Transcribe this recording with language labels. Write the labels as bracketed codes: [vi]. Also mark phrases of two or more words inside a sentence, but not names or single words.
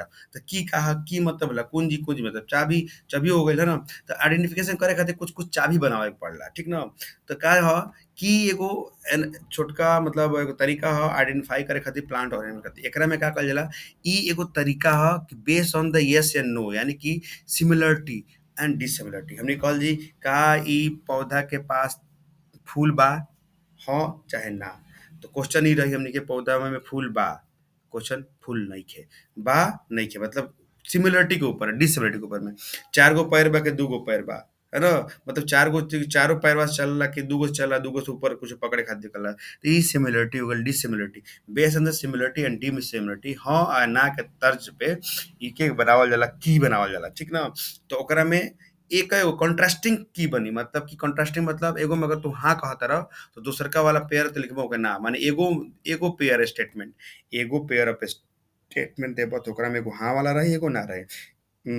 [bho] तो की कहा की मतलब होला कुंजी मतलब चाबी चाबी हो गइल है ना। तो आइडेंटिफिकेशन करे खातिर कुछ चाबी बनावे के पड़ला, ठीक न? तो का ह कि एगो छोटका मतलब एगो तरीका ह आइडेंटिफाई करे खातिर प्लांट ऑर्गेनिज्म खातिर। एकरा में का कहल जाला, ई एगो तरीका ह कि [en] based on the yes and no, [bho] यानी कि [en] similarity and dissimilarity. [bho] हमनी कहल जी का ई पौधा के पास फूल बा, हाँ चाहे ना? तो क्वेश्चन ई रही हमनी के पौधा में फूल बा, क्वेश्चन फूल नइखे, बा नइखे मतलब सिमिलरिटी के ऊपर है, डिसिमिलरिटी के ऊपर में। 4 गो पैर बा कि 2 गो पैर बा, है ना? मतलब 4 गो चारों पैरवा से चलला कि 2 गो से चलला, 2 गो से ऊपर कुछ पकड़े खातिर निकलला। तो ई सिमिलरिटी हो गइल, डिसिमिलरिटी। [en] based on the similarity and dissimilarity, [bho] हाँ आ ना के तर्ज पे इके बनावल जाला, की बनावल जाला, ठीक ना? तो ओकरा में एक एगो कंट्रास्टिंग की बनी, मतलब कि कंट्रास्टिंग मतलब एगो में अगर तू हाँ कहत रह, तो दूसरका वाला पेयर तो लिखबो ओके ना, माने एगो एगो पेयर स्टेटमेंट, एगो [en] pair of statement [bho] देबो तो ओकरा में एगो हाँ वाला रही, एगो ना रही।